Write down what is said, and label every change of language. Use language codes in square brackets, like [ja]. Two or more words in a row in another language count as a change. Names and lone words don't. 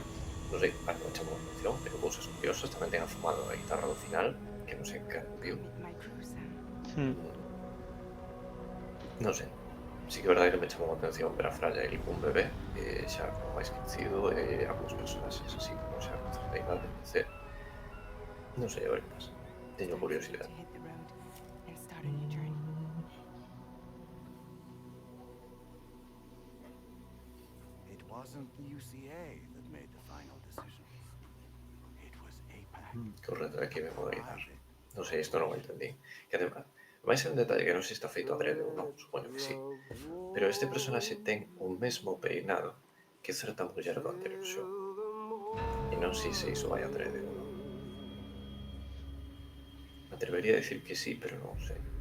[gl] Non sei, a non chamo a atención, pero cousas curiosas. Tamén ten afumado a guitarra do final, que non sei que viu. Non sei. Sí que é verdade que me chamou a atención ver a Fraya e un bebé, xa como máis crecido, e alguns personaxes así como xa con certa idade, etc. Non sei, a ver que pasa. Teño curiosidade. [en] It wasn't the UCA that made the final decision. It was APAC. [gl] Que o reto aquí me pode guiar. Non sei, isto non o entendí. Que además, máis é un detalle que non sei se está feito adrede ou non, supoño que sí. Pero este personaxe ten o mesmo peinado que certa muller do anterior xogo. E non sei se iso vai adrede ou non. [es] Me atrevería a decir [gl] que sí, pero non sei.